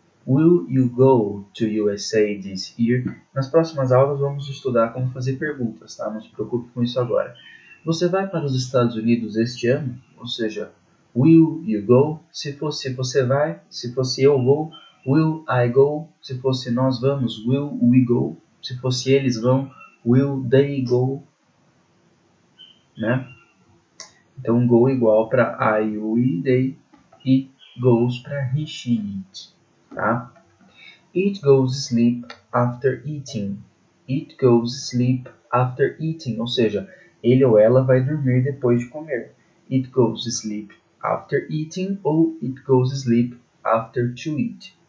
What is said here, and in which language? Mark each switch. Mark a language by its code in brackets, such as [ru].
[en] Will you go to USA this year? [pt] Nas próximas aulas vamos estudar como fazer perguntas, tá? Não se preocupe com isso agora. Você vai para os Estados Unidos este ano? Ou seja, [en] will you go? [pt] Se fosse você vai, se fosse eu vou, [en] will I go? [pt] Se fosse nós vamos, [en] will we go? [pt] Se fosse eles vão, [en] will they go? [pt] Né? Então, go igual para I, we, they, e goes para he, she, it. Tá? [en] It goes sleep after eating. It goes sleep after eating. [pt] Ou seja, ele ou ela vai dormir depois de comer. [en] It goes sleep after eating ou it goes sleep after to eat.